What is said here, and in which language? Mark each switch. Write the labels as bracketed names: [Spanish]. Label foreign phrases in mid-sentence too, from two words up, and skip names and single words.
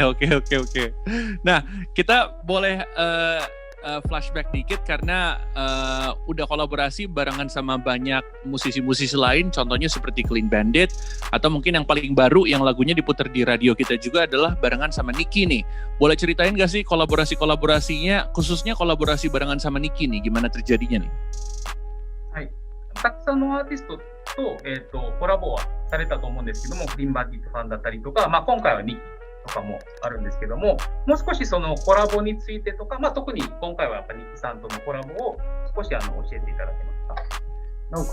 [Indonesian] Nah, kita boleh flashback dikit karena udah kolaborasi barengan sama banyak musisi-musisi lain, contohnya seperti Clean Bandit, atau mungkin yang paling baru yang lagunya diputar di radio kita juga adalah barengan sama Nicky nih. Boleh ceritain gak sih kolaborasinya, khususnya kolaborasi barengan sama Nicky nih, gimana terjadinya nih? [Japanese] たくさんのアーティストと、コラボはされたと思うんですけども、クリーンバンディットさんだったりとか、今回はニッキとかもあるんですけども、もう少しそのコラボについてとか、特に今回はやっぱニッキさんとのコラボを少し教えていただけますか。